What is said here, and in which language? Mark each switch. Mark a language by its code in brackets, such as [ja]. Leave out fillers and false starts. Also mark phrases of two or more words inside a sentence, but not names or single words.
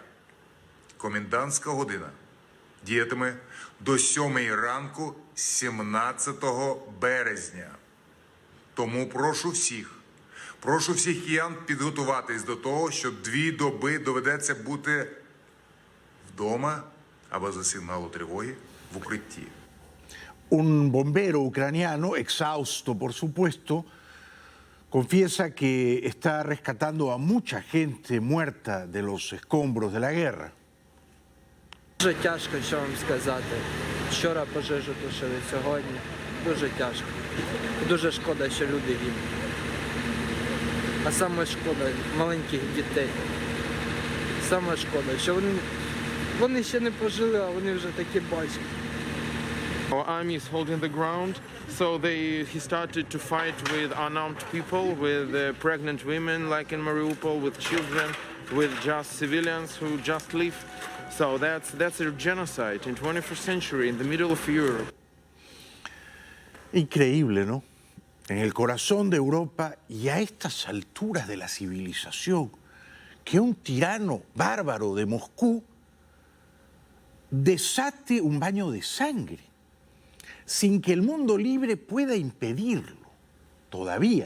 [uk] Комендантська година діятиме до 7 ранку 17 березня. Тому прошу всіх киян підготуватись до того, що 2 доби доведеться бути вдома або за сигналу тривоги в укритті. [es] Un bombero ucraniano, exhausto por supuesto, confiesa que está rescatando a mucha gente muerta de los escombros de la guerra. [uk] Дуже тяжко, що вам сказати. Вчора пожежу тушили, сьогодні дуже тяжко. Дуже шкода, що люди гинуть. А саме шкода маленьких дітей. Саме шкода, що вони ще не пожили, а вони вже такі бачать. [en] Our army is holding the ground, so he started to fight with unarmed people, with pregnant women like in Mariupol, with children, with just civilians who just live. So that's a genocide in 21st century in the middle of Europe. [es] Increíble, ¿no? en el corazón de Europa y a estas alturas de la civilización, que un tirano bárbaro de Moscú desate un baño de sangre sin que el mundo libre pueda impedirlo todavía.